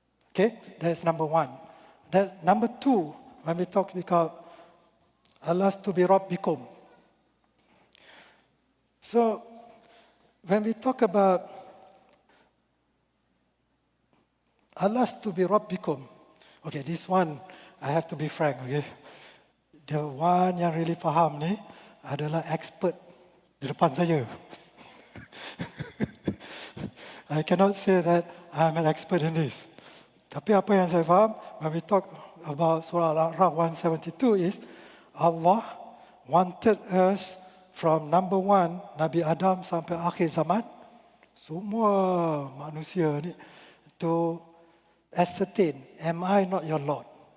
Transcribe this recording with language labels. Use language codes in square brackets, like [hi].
[en] Okay, that's number one. Number two, when we talk about [ar] Alastu bi Rabbikum. [en] So, when we talk about [ar] Alastu bi Rabbikum, [en] okay, this one, I have to be frank, okay. The one [ms] yang really faham ni adalah expert di depan saya. [en] I cannot say that I'm an expert in this. [ms] Tapi apa yang saya faham, [en] when we talk about Surah Al-A'raf 172 is, Allah wanted us from number one, [ms] Nabi Adam sampai akhir zaman, semua manusia ni, [en] to ascertain, am I not your Lord?